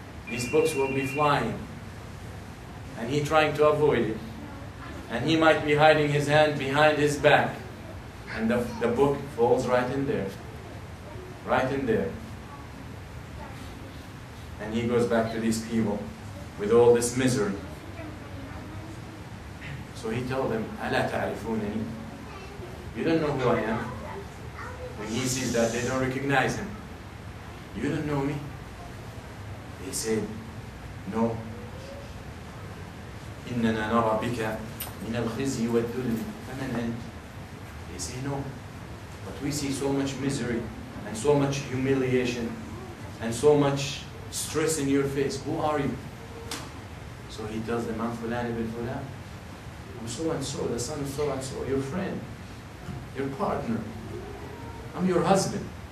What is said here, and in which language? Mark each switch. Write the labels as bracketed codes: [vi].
[en] These books will be flying, and he trying to avoid it, and he might be hiding his hand behind his back, and the book falls right in there, and he goes back to these people with all this misery. So he told them, [ar] ألا تعرفونني? [en] You don't know who I am. When he sees that they don't recognize him, you don't know me? They said, no. [ar] إننا نرى بك من الخزي والذل فمن أنت? [en] They say no. But we see so much misery and so much humiliation and so much stress in your face. Who are you? So he tells them, I'm Fulan ibn Fulan. I'm so and so, the son of so and so, your friend, your partner. I'm your husband.